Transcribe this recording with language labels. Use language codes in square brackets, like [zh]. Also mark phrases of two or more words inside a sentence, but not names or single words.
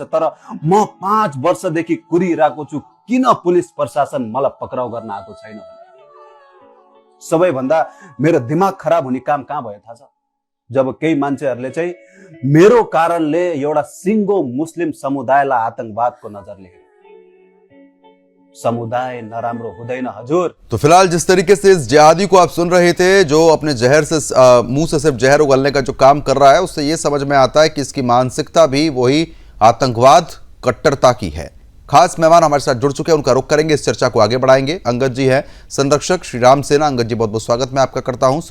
[ne] तर म 5 वर्षदेखि कुरिरहेको छु, किन पुलिस प्रशासन मलाई पक्राउ गर्न आएको छैन? सबैभन्दा मेरो दिमाग खराब हुने काम कहाँ भयो थाहा छ? जब केही मान्छेहरूले चाहिँ मेरो कारणले एउटा सिङ्गो मुस्लिम समुदायलाई आतंकवादको नजरले हेरे। समुदाय नराम्रो हुँदैन हजुर। [hi] तो फिलहाल जिस तरीके से इस जिहादी को आप सुन रहे थे, जो अपने जहर से मुंह से सिर्फ जहर उगलने का जो काम कर रहा है, उससे ये समझ में आता है कि इसकी मानसिकता भी वही आतंकवाद कट्टरता की है। खास मेहमान हमारे साथ जुड़ चुके हैं, उनका रुख करेंगे, इस चर्चा को आगे बढ़ाएंगे। अंगद जी हैं, संरक्षक श्री राम सेना। अंगद जी, बहुत बहुत स्वागत मैं आपका करता हूं।